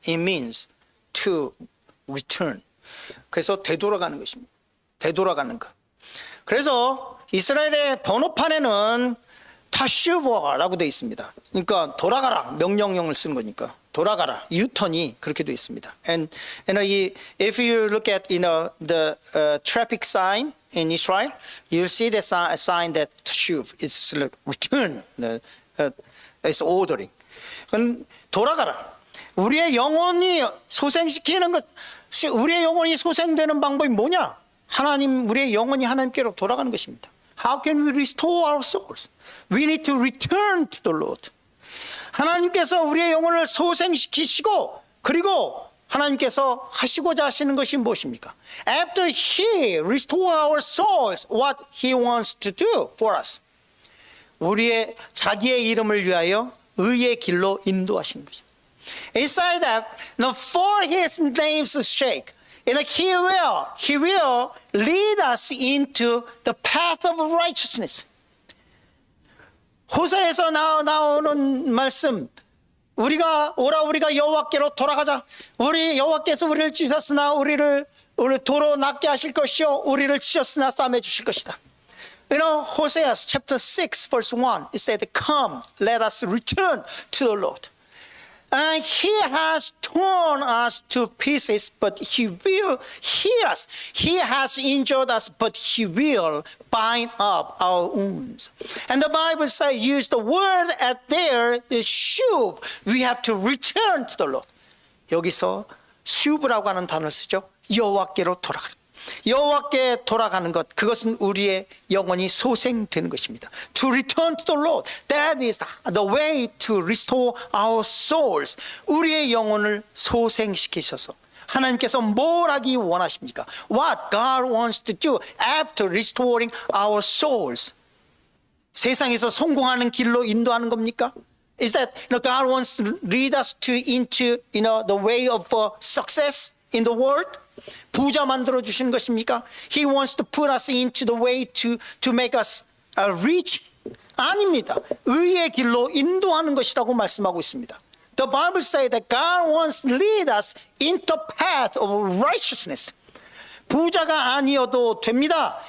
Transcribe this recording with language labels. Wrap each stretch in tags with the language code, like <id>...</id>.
<en>It means to return.</en> <ko>그래서 되돌아가는 것입니다. 되돌아가는 것. 그래서 이스라엘의 번호판에는 타슈버라고 되어 있습니다. 그러니까 돌아가라, 명령형을 쓰는 거니까 돌아가라, 유턴이 그렇게 되어 있습니다.</ko> <en>And if you look at the traffic sign in Israel, you see the sign that shuv is return, it's ordering.</en> <ko>돌아가라. 우리의 영혼이 소생시키는 것, 우리의 영혼이 소생되는 방법이 뭐냐? 우리의 영혼이 하나님께로 돌아가는 것입니다.</ko> <en>How can we restore our souls? We need to return to the Lord.</en> <ko>하나님께서 우리의 영혼을 소생시키시고, 그리고 하나님께서 하시고자 하시는 것이 무엇입니까?</ko> <en>After He restore our souls, what He wants to do for us?</en> <ko>우리의 자기의 이름을 위하여 의의 길로 인도하시는 것입니다.</ko> <en>It said that for His name's sake, He will lead us into the path of righteousness.</en> <ko>호세에서 나오는 말씀, 우리가 여호와께로 돌아가자. 우리 여호와께서 우리를 찢었으나 우리 도로 낫게 하실 것이요, 우리를 치셨으나 싸매 주실 것이다.</ko> <en>Hosea chapter 6 verse 1, it said, "Come, let us return to the Lord. And He has torn us to pieces, but He will heal us. He has injured us, but He will bind up our wounds." And the Bible says, use the word at there, shuv. We have to return to the Lord.</en> <ko>여기서 shuv라고 하는 단어를 쓰죠. 여호와께로 돌아가는. 여호와께 돌아가는 것, 그것은 우리의 영혼이 소생되는 것입니다.</ko> <en>To return to the Lord, that is the way to restore our souls.</en> <ko>우리의 영혼을 소생시키셔서 하나님께서 뭘 하기 원하십니까?</ko> <en>What God wants to do after restoring our souls.</en> <ko>세상에서 성공하는 길로 인도하는 겁니까?</ko> <en>Is that God wants to lead us into the way of success in the world?</en> <ko>부자 만들어 주시는 것입니까?</ko> <en>He wants to put us into the way to make us reach?</en> <ko>아닙니다. 의의 길로 인도하는 것이라고 말씀하고 있습니다.</ko> <en>The Bible says that God wants to lead us into the path of righteousness.</en> <ko>부자가 아니어도 됩니다.</ko>